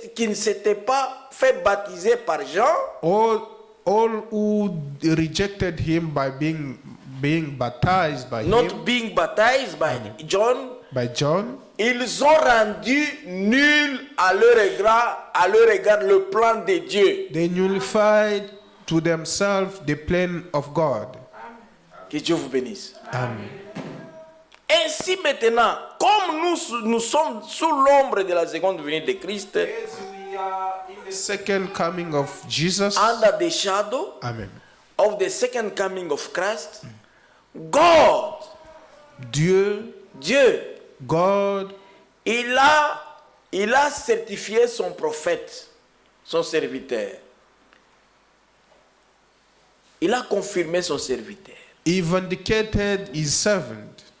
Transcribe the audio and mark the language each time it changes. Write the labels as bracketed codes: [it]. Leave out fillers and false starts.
[fr] qui ne s'étaient pas fait baptiser par Jean, [en] All who rejected him by being baptized by him, not being baptized by John, by John, [fr] ils ont rendu nul à leur égard le plan de Dieu. [en] they nullified to themselves the plan of God. [fr] Que Dieu vous bénisse. Amen. Ainsi maintenant, comme nous sommes sous l'ombre de la seconde venue de Christ, [en] As we are in the second coming of Jesus, under the shadow Amen. of the second coming of Christ, God, [fr] Dieu, God, il a certifié son prophète, son serviteur. Il a confirmé son serviteur. [en] he vindicated his servant,